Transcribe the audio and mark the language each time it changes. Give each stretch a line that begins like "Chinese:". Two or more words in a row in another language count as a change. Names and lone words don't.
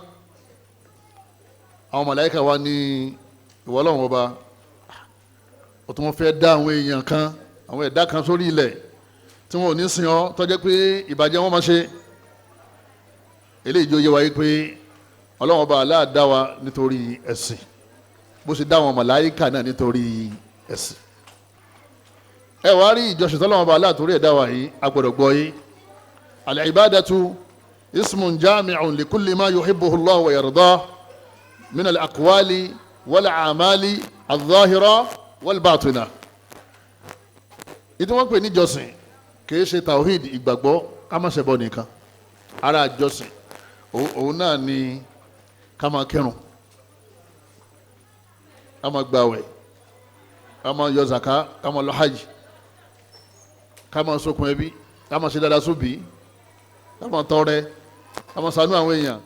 Yoruba: àwọn màláíkà wa ní ìwọ Ọlọ́run Ọba ó tún fẹ́ dá àwọn èèyàn kan àwọn ẹ̀dá kan sórí ilẹ̀ tí wọn ò ní sìn ọ́ tó jẹ́ pé ìbàjẹ́ wọn máa ṣe. eléyìí jó yé wa yìí pé Ọlọ́run Ọba Allah dá wa nítorí ẹ̀sìn bó ṣe dá àwọn màláíkà náà nítorí ẹ̀sìn. ẹ wá rí ìjọsìn tọ́lọ́run Ọba Allah torí ẹ̀ dá wa yìí a gbọ́dọ̀ gbọ́ yìí.
Arabic: العبادة اسم جامع لكل ما يحبه الله ويرضاه من الأقوال والأعمال الظاهرة والباطنة.
Yoruba: ìdí wọ́n pè ní ìjọsìn kìí ṣe tawhid ìgbàgbọ́ ká má ṣẹbọ nìkan ara ìjọsìn òun náà ni ká máa kírun ká máa gbàwẹ̀ ká máa yọ zaka ká máa lọ hajj ká máa ṣokùn ẹbí ká máa ṣe dáadáa sóbì ká máa tọrẹ ká máa ṣàánú àwọn èèyàn.